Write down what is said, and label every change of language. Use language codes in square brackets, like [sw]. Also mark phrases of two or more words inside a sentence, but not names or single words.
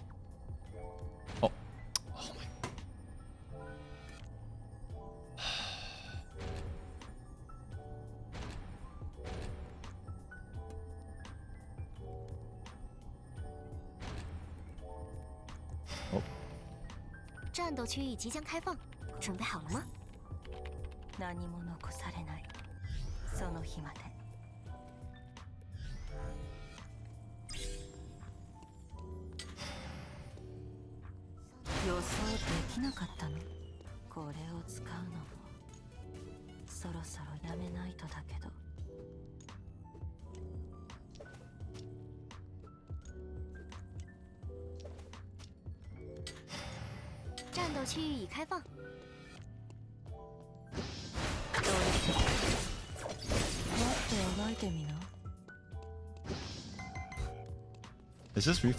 [en] Oh. Oh my. Oh. [zh] 战斗区域即将开放，准备好了吗？ [ja] 何も残されない。その日まで。予想できなかったの。これを使うのもそろそろやめないとだけど。 [zh] 战斗区域已开放。 [en] It's just reflex.